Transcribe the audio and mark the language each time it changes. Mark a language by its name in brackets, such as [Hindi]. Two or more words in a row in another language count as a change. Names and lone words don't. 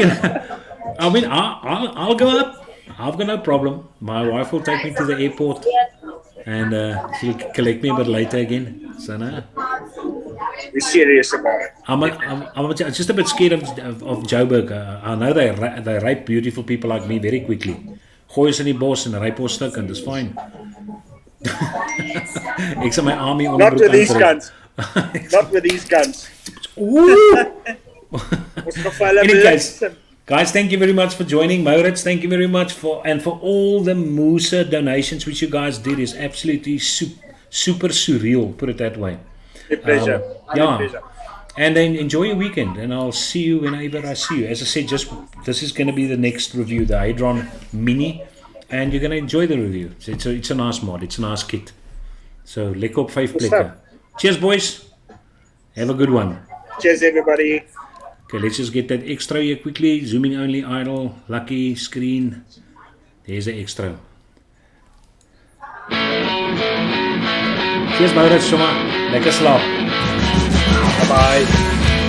[English] I mean, I'll go up. I've got no problem. My wife will take me to the airport, and she'll collect me a bit later again. So no. We're serious about it. I'm just a bit scared of Joburg. I know they rape beautiful people like me very quickly. [Afrikaans] Gooi ons in die bos en rape ons stuk en dis fine. Ek sal my army [English] Not with these guns. Not with these guns. Anyways, guys, thank you very much for joining. Maurits, thank you very much for all the Moose donations which you guys did. Is absolutely super surreal, put it that way. A pleasure. Pleasure. And then enjoy your weekend, and I'll see you whenever I see you. As I said, this is going to be the next review, the Hadron Mini, and you're going to enjoy the review. It's a nice mod, it's a nice kit. So, [Afrikaans] lekker op 5 plekke. [English] Cheers, boys. Have a good one. Cheers, everybody. Okay, let's just get that extra here quickly. Zooming only idle, lucky screen. There's the extra. Cheers, [Afrikaans] Maurits, sommer. Lekker slaap. [English] Bye-bye.